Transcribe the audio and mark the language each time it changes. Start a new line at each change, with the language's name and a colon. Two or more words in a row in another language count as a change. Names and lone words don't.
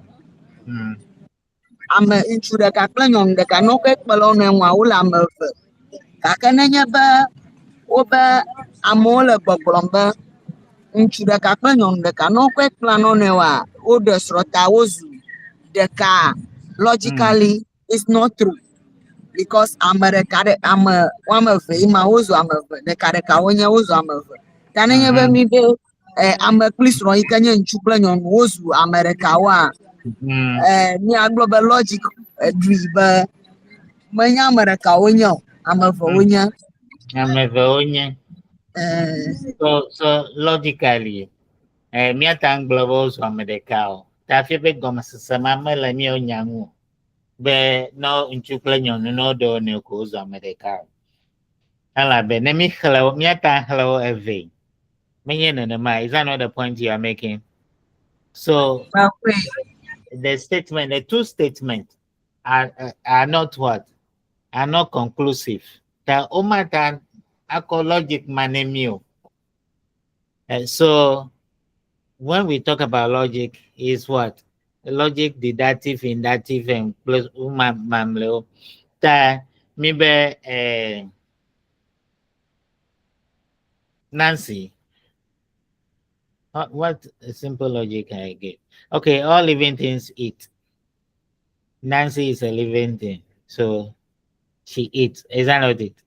Ewe: Ame ŋutsu ɖeka kple nyɔnu ɖeka ne wokɔe kpe le wo nɔe ŋua wole ame eve. Gake nenye be wobe amewo le gbɔgblɔm be ŋutsu ɖeka kple nyɔnu ɖeka ne wokɔe kpla ne wo nɔewoa woɖe srɔ̃ta wozu ɖeka.
English: Logically it's not true because
Ewe: ame ɖeka ame woame eve yi ma wozu ame eve ɖeka ɖeka wonye wozu ame eve. Ta nenye be mi be ame kpli srɔ̃ yi ke nye ŋutsu kple nyɔnu wozu ame ɖekawoa miagblɔ be logic ɖui be menye ame ɖeka wonye o ame eve wonye. Ame eve wonye.
English: So logically
Ewe: míata ŋgblɔ be wozu ame ɖeka o. Ta fie be gɔmesese ma mele míawo nya ŋu o be ne ŋutsu kple nyɔnu ne woɖe wo nɔewo ko wozu ame ɖeka o. Elabe ne mi xlẽ wo míata xlẽ wo eve. Menye nenema.
English: Is that not the point you are making? So the two statements are not what? Are not conclusive.
Ewe: Ta omata ako logic manemio.
English: So when we talk about logic is what? logic, deductive, inductive, and plus mamleo.
Ewe: Ta mi be Nancy.
English: What a simple logic I give. Okay, all living things eat. Nancy is a living thing, so she eats. Is that not it?